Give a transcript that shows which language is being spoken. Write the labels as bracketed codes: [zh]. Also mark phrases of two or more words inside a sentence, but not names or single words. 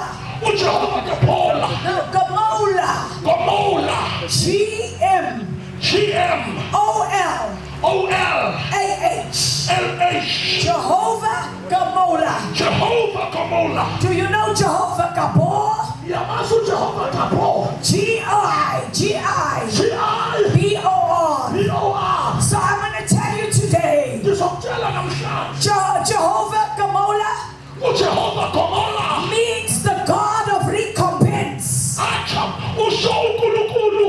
[zu] uJehova Gamola. [en] No, Gamola. Gamola. G-M-O-L-A-H. Jehovah Gamola. Jehovah Gamola. Do you know Jehovah Gabor? [zu] Yamazi uJehova Gabor. [en] G-I-G-I. G-I. B-O-R. B-O-R. So I'm going to tell you today, [zu] Ngizokutshela namhlanje. [en] Jehovah Gamola [zu] uJehova Gamola [en] means the God of recompense. [zu] acha usho uNkulunkulu